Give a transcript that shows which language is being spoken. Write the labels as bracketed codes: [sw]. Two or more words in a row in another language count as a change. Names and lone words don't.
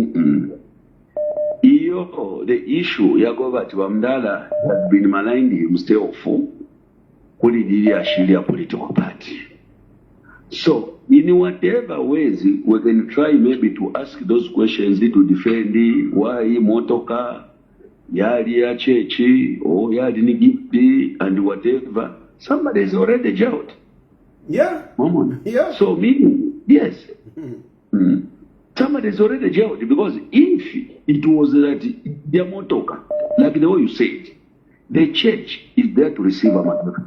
[en] The issue, Yakova Wamdala has been maligned himself for a political party. So, in whatever ways, we can try maybe to ask those questions to defend why motoka, [bem] yari chechi, [en] or [bem] yari gifti, [en] and whatever. Somebody is already jailed. Yeah. Yeah. So, meaning, yes. Somebody is already jailed because if it was that their motoka, like the way you said, the church is there to receive a motoka.